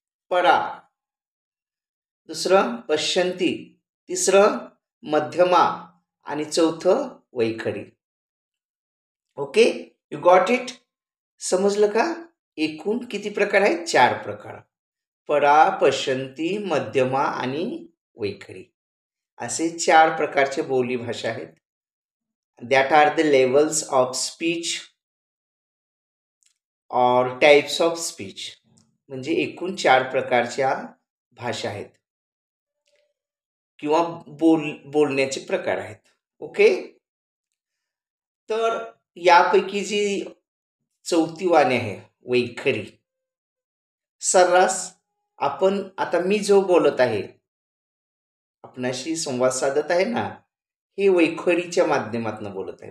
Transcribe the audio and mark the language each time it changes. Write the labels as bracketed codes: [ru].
[mr] परा, दुसरं पश्यंती, तिसरं मध्यमा आणि चौथं वैखरी. Okay, [en] You got it? [mr] समजलं का? एकूण किती प्रकार आहेत? 4 प्रकार. परा, पश्यंती, मध्यमा आणि वैखरी असे 4 प्रकारचे बोली भाषा आहेत. [en] That are the levels of speech और types of speech. [mr] म्हणजे एकूण 4 प्रकारच्या भाषा आहेत किंवा बोलण्याचे प्रकार आहेत. ओके, तर यापैकी जी चौथी वाणी आहे वैखरी, सर्रास आपण आता मी जो बोलत आहे, आपणाशी संवाद साधत आहे ना, हे वैखरीच्या माध्यमातून बोलत आहे.